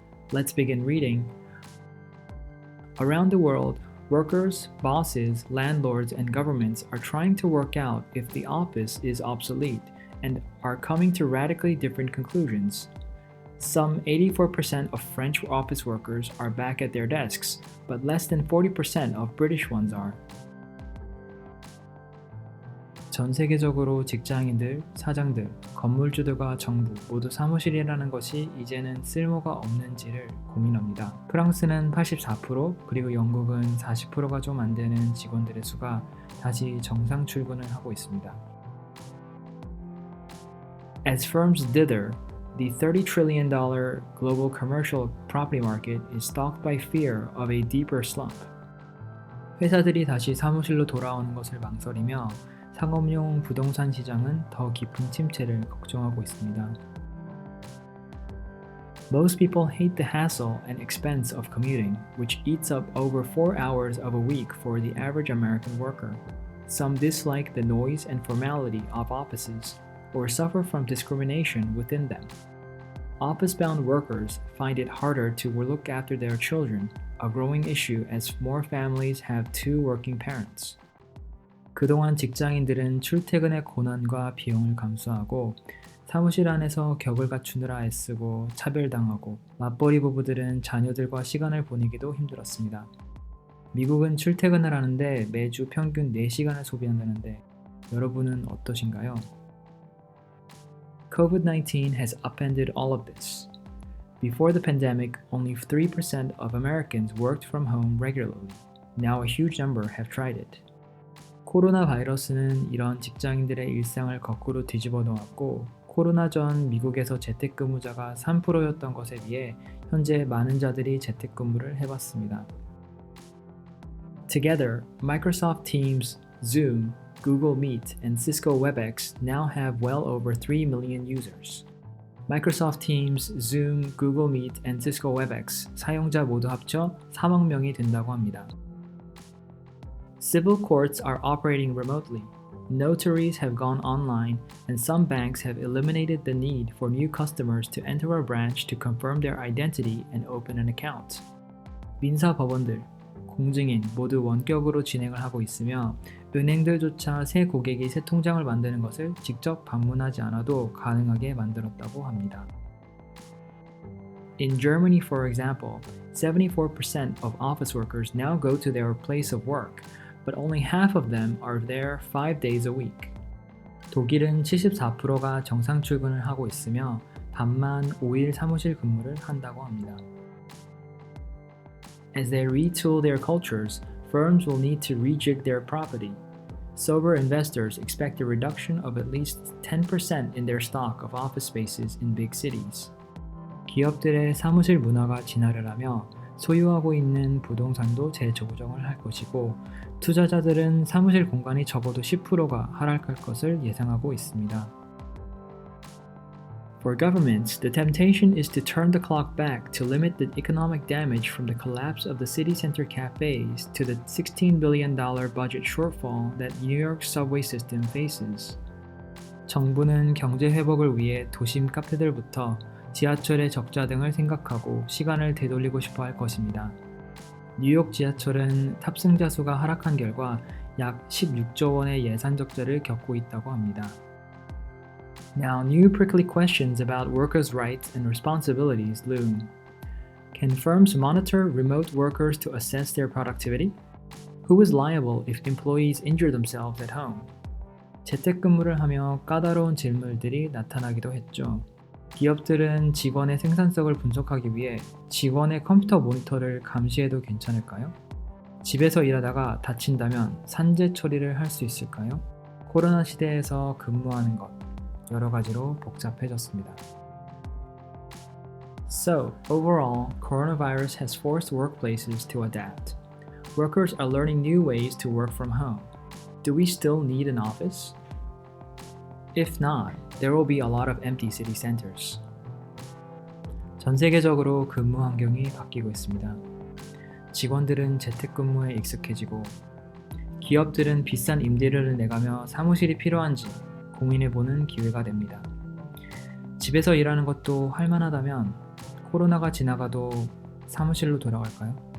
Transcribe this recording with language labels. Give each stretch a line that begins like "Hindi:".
English: Let's begin reading. Around the world, workers, bosses, landlords, and governments are trying to work out if the office is obsolete and are coming to radically different conclusions. Some 84% of French office workers are back at their desks, but less than 40% of British ones are.
Korean: 전세계적으로 직장인들, 사장들, 건물주들과 정부 모두 사무실이라는 것이 이제는 쓸모가 없는지를 고민합니다. 프랑스는 84%, 그리고 영국은 40%가 좀 안 되는 직원들의 수가 다시 정상 출근을 하고 있습니다.
English: As firms dither, the $30 trillion global commercial property market is stalked by fear of a deeper slump.
Korean: 회사들이 다시 사무실로 돌아오는 것을 망설이며 상업용 부동산 시장은 더 깊은 침체를 걱정하고 있습니다.
English: Most people hate the hassle and expense of commuting, which eats up over 4 hours of a week for the average American worker. Some dislike the noise and formality of offices, or suffer from discrimination within them. Office-bound workers find it harder to look after their children, a growing issue as more families have two working parents.
Korean: 그동안 직장인들은 출퇴근의 고난과 비용을 감수하고 사무실 안에서 격을 갖추느라 애쓰고 차별당하고 맞벌이 부부들은 자녀들과 시간을 보내기도 힘들었습니다. 미국은 출퇴근을 하는데 매주 평균 4시간을 소비한다는데 여러분은 어떠신가요?
English: COVID-19 has upended all of this. Before the pandemic, only 3% of Americans worked from home regularly. Now a huge number have tried it.
Korean: 코로나 바이러스는 이런 직장인들의 일상을 거꾸로 뒤집어 놓았고 코로나 전 미국에서 재택근무자가 3%였던 것에 비해 현재 많은 자들이 재택근무를 해봤습니다.
English: Together, Microsoft Teams, Zoom, Google Meet, and Cisco WebEx now have well over 3 million users.
Korean: Microsoft Teams, Zoom, Google Meet, and Cisco WebEx 사용자 모두 합쳐 3억 명이 된다고 합니다.
English: Civil courts are operating remotely. Notaries have gone online, and some banks have eliminated the need for new customers to enter a branch to confirm their identity and open an account.
Korean: 민사 법원들, 공증인 모두 원격으로 진행을 하고 있으며 은행들조차 새 고객이 새 통장을 만드는 것을 직접 방문하지 않아도 가능하게 만들었다고 합니다.
English: In Germany, for example, 74% of office workers now go to their place of work, but only half of them are there 5 days a week.
Korean: 독일은 74%가 정상 출근을 하고 있으며 반만 5일 사무실 근무를 한다고 합니다.
English: As they retool their cultures, firms will need to rejig their property. Sober investors expect a reduction of at least 10% in their stock of office spaces in big cities.
Korean: 기업들의 사무실 문화가 진화를 하며 소유하고 있는 부동산도 재조정을 할 것이고 투자자들은 사무실 공간이 적어도 10%가 하락할 것을 예상하고 있습니다.
English: For governments, the temptation is to turn the clock back to limit the economic damage from the collapse of the city center cafes to the $16 billion budget shortfall that New York's subway system faces.
Korean: 정부는 경제 회복을 위해 도심 카페들부터 지하철의 적자 등을 생각하고 시간을 되돌리고 싶어 할 것입니다. 뉴욕 지하철은 탑승자 수가 하락한 결과 약 16조 원의 예산 적자를 겪고 있다고 합니다.
English: Now, new prickly questions about workers' rights and responsibilities loom. Can firms monitor remote workers to assess their productivity? Who is liable if employees injure themselves at home?
Korean: 재택근무를 하며 까다로운 질문들이 나타나기도 했죠. 기업들은 직원의 생산성을 분석하기 위해 직원의 컴퓨터 모니터를 감시해도 괜찮을까요? 집에서 일하다가 다친다면 산재 처리를 할 수 있을까요? 코로나 시대에서 근무하는 것, 여러 가지로 복잡해졌습니다.
English: So, overall, coronavirus has forced workplaces to adapt. Workers are learning new ways to work from home. Do we still need an office? If not, there will be a lot of empty city centers.
Korean: 전세계적으로 근무 환경이 바뀌고 있습니다. 직원들은 재택근무에 익숙해지고 기업들은 비싼 임대료를 내가며 사무실이 필요한지 고민해보는 기회가 됩니다. 집에서 일하는 것도 할만하다면 코로나가 지나가도 사무실로 돌아갈까요?